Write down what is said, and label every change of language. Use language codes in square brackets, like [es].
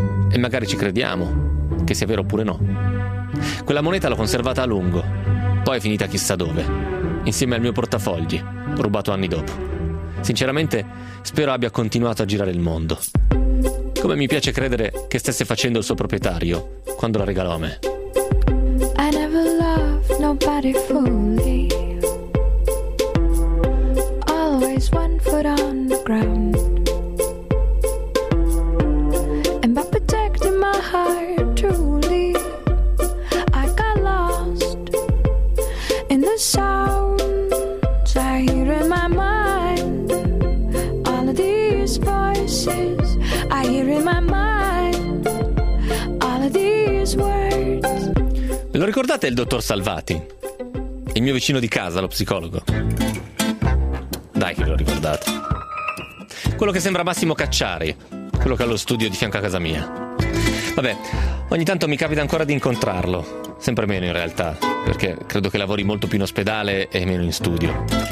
[it] E magari ci crediamo, che sia vero oppure no. Quella moneta l'ho conservata a lungo, poi è finita chissà dove, insieme al mio portafogli, rubato anni dopo. Sinceramente, spero abbia continuato a girare il mondo. Come mi piace credere che stesse facendo il suo proprietario quando la regalò a me. [en] I never loved nobody fully. Always one foot on the ground. And by protecting my heart truly, I got lost in the sounds I hear in my mind. All of these voices I hear in my mind, all of these words. [it] Lo ricordate il dottor Salvati? Il mio vicino di casa, lo psicologo. Dai che lo ricordate. Quello che sembra Massimo Cacciari, quello che ha lo studio di fianco a casa mia. Vabbè, ogni tanto mi capita ancora di incontrarlo, sempre meno in realtà, perché credo che lavori molto più in ospedale e meno in studio.